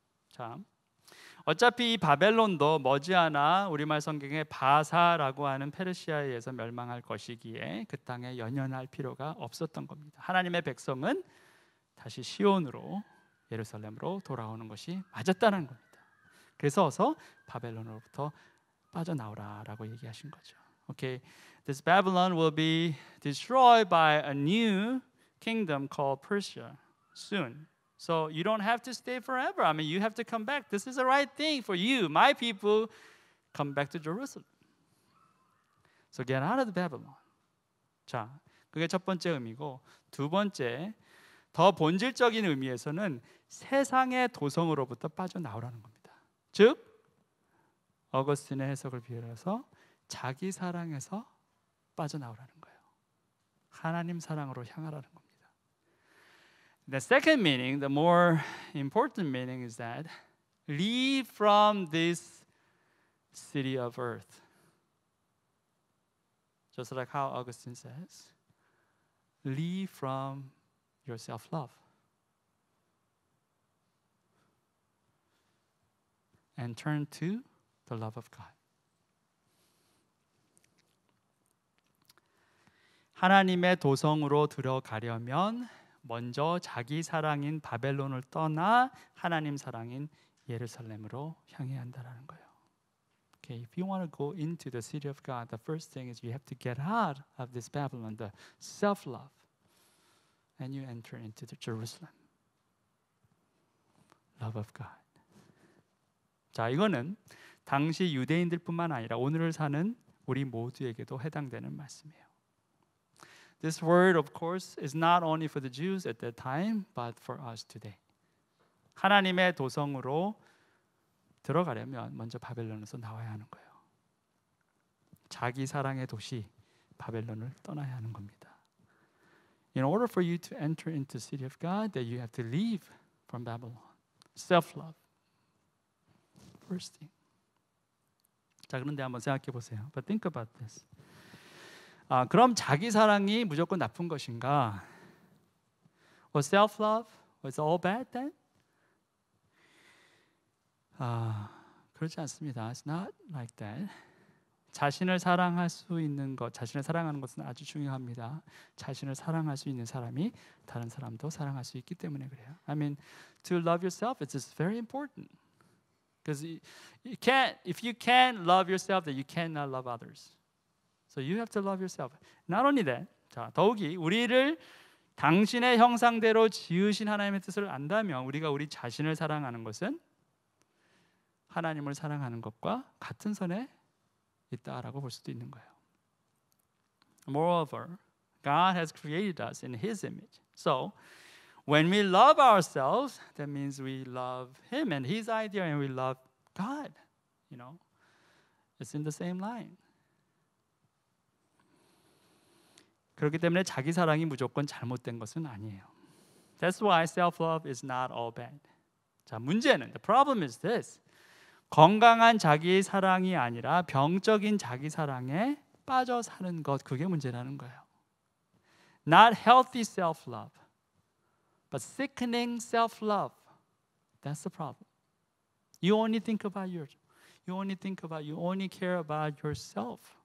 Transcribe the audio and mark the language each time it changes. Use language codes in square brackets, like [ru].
[ko] 자, 어차피 이 바벨론도 머지않아 우리말 성경에 바사라고 하는 페르시아에 의해서 멸망할 것이기에 그 땅에 연연할 필요가 없었던 겁니다. 하나님의 백성은 다시 시온으로 예루살렘으로 돌아오는 것이 맞았다는 겁니다. 그래서 어서 바벨론으로부터 빠져나오라라고 얘기하신 거죠. [en] Okay, this Babylon will be destroyed by a new kingdom called Persia soon. So you don't have to stay forever. I mean, you have to come back. This is the right thing for you, my people. Come back to Jerusalem. So get out of the Babylon. [ko] 자, 그게 첫 번째 의미고, 두 번째, 더 본질적인 의미에서는 세상의 도성으로부터 빠져나오라는 겁니다. 즉, 어거스틴의 해석을 비롯해서 자기 사랑에서 빠져나오라는 거예요. 하나님 사랑으로 향하라는 겁니다. [en] The second meaning, the more important meaning is that leave from this city of earth. Just like how Augustine says, leave from your self-love and turn to the love of God. [ko] 하나님의 도성으로 들어가려면 먼저 자기 사랑인 바벨론을 떠나 하나님 사랑인 예루살렘으로 향해야 한다라는 거예요. [en] Okay, if you want to go into the city of God, the first thing is you have to get out of this Babylon, the self-love, and you enter into the Jerusalem, love of God. [ko] 자, 이거는 당시 유대인들뿐만 아니라 오늘을 사는 우리 모두에게도 해당되는 말씀이에요. [en] This word, of course, is not only for the Jews at that time, but for us today. [ko] 하나님의 도성으로 들어가려면 먼저 바벨론에서 나와야 하는 거예요. 자기 사랑의 도시 바벨론을 떠나야 하는 겁니다. [en] In order for you to enter into the city of God, that you have to leave from Babylon. Self-love. First thing. [ko] 자, 그런데 한번 생각해 보세요. [en] But think about this. [ko] 그럼 자기 사랑이 무조건 나쁜 것인가? [en] Was self-love was all bad then? [ko] 그렇지 않습니다. [en] It's not like that. [ko] 자신을 사랑할 수 있는 것, 자신을 사랑하는 것은 아주 중요합니다. 자신을 사랑할 수 있는 사람이 다른 사람도 사랑할 수 있기 때문에 그래요. [en] I mean, to love yourself is just very important. Because you can't, if you can't love yourself, then you cannot love others. So you have to love yourself. Not only that. [ko] 자, 더욱이 우리를 당신의 형상대로 지으신 하나님의 뜻을 안다면 우리가 우리 자신을 사랑하는 것은 하나님을 사랑하는 것과 같은 선에 있다라고 볼 수도 있는 거예요. [en] Moreover, God has created us in His image. So, when we love ourselves, that means we love Him and His idea, and we love God. You know, it's in the same line. [ko] 그렇기 때문에 자기 사랑이 무조건 잘못된 것은 아니에요. [en] That's why self-love is not all bad. [ko] 자, 문제는 [en] the problem is this. [ko] 건강한 자기 사랑이 아니라 병적인 자기 사랑에 빠져 사는 것, 그게 문제라는 거예요. [en] Not healthy self-love, but sickening self-love. That's the problem. You only think about yours. You only care about yourself.